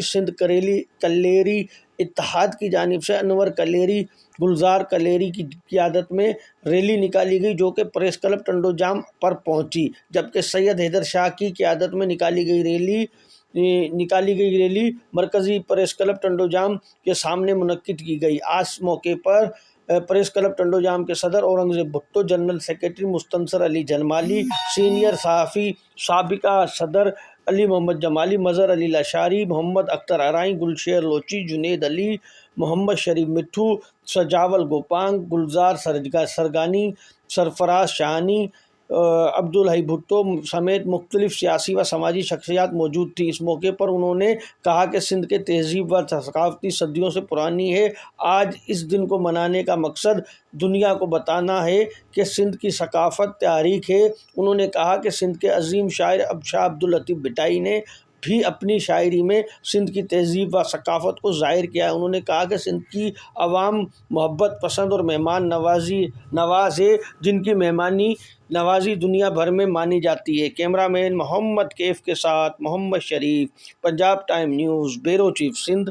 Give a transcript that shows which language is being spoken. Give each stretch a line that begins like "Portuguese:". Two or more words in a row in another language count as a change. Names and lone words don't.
Urdu: سندھ کلیری اتحاد کی جانب سے انور کلیری، گلزار کلیری کی قیادت میں ریلی نکالی گئی، جو کہ پریس کلب ٹنڈوجام پر پہنچی، جبکہ سید حیدر شاہ کی قیادت میں نکالی گئی ریلی مرکزی پریس کلب ٹنڈوجام کے سامنے منعقد کی گئی. آج موقعے پر پریس کلب ٹنڈوجام کے صدر اورنگزیب بھٹو,
English: general secretary
Urdu: مستنصر علی جنمالی، سینئر صحافی سابقہ صدر علی محمد جمالی، مظہر علی لاشاری، محمد اختر ارائیں، گلشیر لوچی، جنید علی، محمد شریف مٹھو، سجاول گوپانگ، گلزار سرگانی، سرفراز شاہانی، عبدالحی بھٹو سمیت مختلف سیاسی و سماجی شخصیات موجود تھی. اس موقعے پر انہوں نے کہا کہ سندھ کے تہذیب و ثقافتی صدیوں سے پرانی ہے. آج اس دن کو منانے کا مقصد دنیا کو بتانا ہے کہ سندھ کی ثقافت تاریخ ہے. انہوں نے کہا کہ سندھ کے عظیم شاعر شاہ عبداللطیف بھٹائی نے بھی اپنی شاعری میں سندھ کی تہذیب و ثقافت کو ظاہر کیا ہے. انہوں نے کہا کہ سندھ کی عوام محبت پسند اور مہمان نواز ہے، جن کی مہمانی نوازی دنیا بھر میں مانی جاتی ہے. کیمرہ مین محمد کیف کے ساتھ محمد شریف، پنجاب ٹائم نیوز,
English: bureau chief
Urdu: सिंध।